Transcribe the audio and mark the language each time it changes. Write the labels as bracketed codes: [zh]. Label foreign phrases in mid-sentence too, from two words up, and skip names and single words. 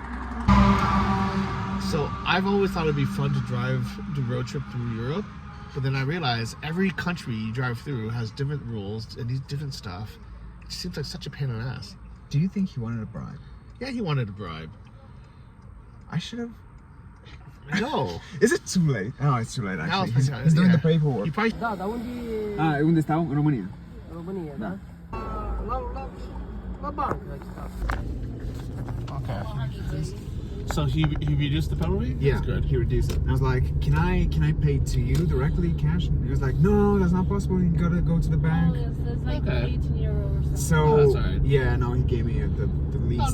[en] So I've always thought it'd be fun to do road trip through Europe, but then I realized every country you drive through has different rules and these different stuff. It seems like such a pain in the ass. Do you think he wanted a bribe? Yeah, he wanted a bribe. I should have. No. Is it too late? No, it's too late Now actually. it's- He's doing yeah. the paperwork. You probably [ro] Da, dar unde e Unde stau? În România. România, da? La bancă. [en] okay. So he reduced the penalty? Yeah, That's good. he reduced it. I was like, can I pay to you directly, cash? And he was like, no, that's not possible. You gotta go to the Oh, bank. yes, that's like Okay. 18 euros or something. So Oh, that's all right. yeah, no, he gave me the least.